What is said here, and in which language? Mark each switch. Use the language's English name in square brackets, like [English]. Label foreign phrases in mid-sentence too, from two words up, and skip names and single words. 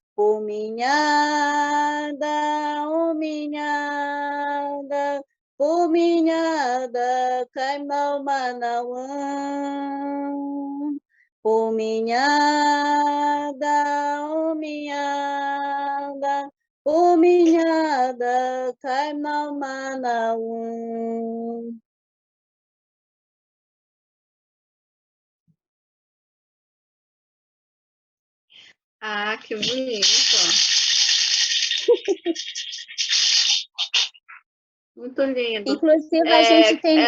[Portuguese] Puminhada, uminhada, puminhada, caimão manauã. Puminhada, uminhada, puminhada, caimão manauã. Ah, que bonito. Muito lindo. Inclusive, a gente tem...